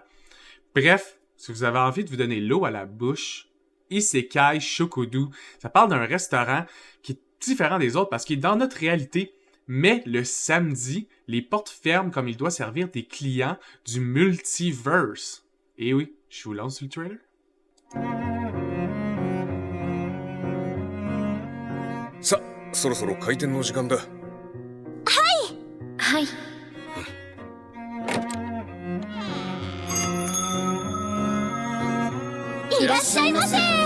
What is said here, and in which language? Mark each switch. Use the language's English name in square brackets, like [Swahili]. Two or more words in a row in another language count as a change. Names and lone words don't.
[French] Bref, si vous avez envie de vous donner l'eau à la bouche, Isekai Shokudu, ça parle d'un restaurant qui est différent des autres parce qu'il est dans notre réalité. Mais le samedi, les portes ferment comme il doit servir des clients du multiverse. Et oui, je vous lance sur le trailer. [Japanese] さ、そろそろ開店の時間だ。はい。いらっしゃいませ。